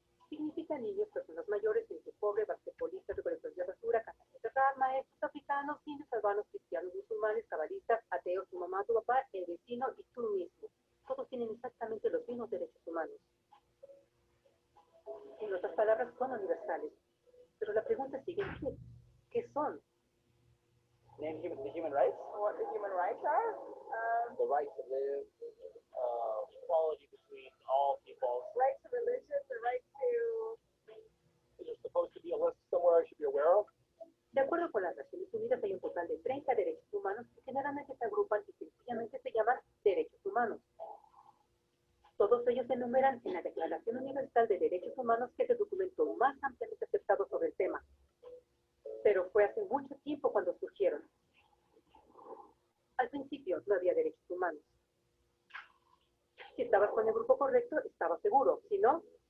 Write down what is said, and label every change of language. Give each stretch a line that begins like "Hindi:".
Spanish: Significa niños, personas mayores, gente pobre, basquetbolistas, recolectores de basura, cantantes de rap, maestros, africanos, indios, albanos, cristianos, musulmanes, cabalistas, ateos, tu mamá, tu papá, el vecino y tú mismo. Todos tienen exactamente los mismos derechos humanos. En otras palabras, son universales. Pero la pregunta sigue, ¿qué son?
English: Name the human rights? What the human rights are? The right to live, equality between all people. Right to religion, the right to... Is there supposed to be a list somewhere I should be aware of?
Spanish: De acuerdo con las Naciones Unidas, hay un total de 30 derechos humanos que generalmente se agrupan y sencillamente se llaman derechos humanos. Todos ellos se enumeran en la Declaración Universal de Derechos Humanos, que es el documento más ampliamente aceptado sobre el tema. Pero fue hace mucho tiempo cuando surgieron. Al principio no había derechos humanos. Si estabas con el grupo correcto, estabas seguro. Si no,